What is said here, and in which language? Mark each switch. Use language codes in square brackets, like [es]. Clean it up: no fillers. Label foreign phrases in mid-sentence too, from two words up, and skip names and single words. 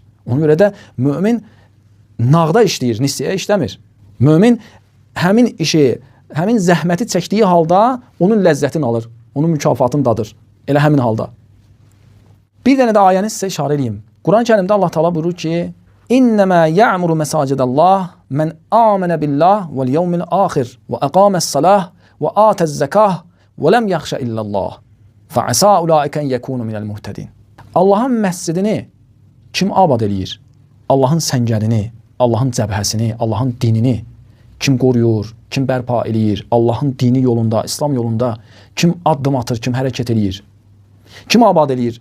[az] Ona görə də mömin nağda işləyir, nisiyyə işləmir. Mömin həmin işi, həmin zəhməti çəkdiyi halda onun ləzzətini alır, onun mükafatını dadır. Elə həmin halda. Bir dənə də ayəni sizə işarə edeyim. Quran-ı Kərimdə Allah Taala buyurur ki: [ar] "إنما يعمر مساجد الله من آمن بالله واليوم الآخر وأقام الصلاة وآتى الزكاة ولم يخش إلا الله. فعسى أولئك يكونوا من المهتدين." [az] Allahın məscidini kim abad eləyir? Allahın səngərini, Allahın cəbhəsini, Allahın dinini kim qoruyur, kim bərpa eləyir? Allahın dini yolunda, İslam yolunda kim addım atır, kim hərəkət eləyir? Kim abad eləyir?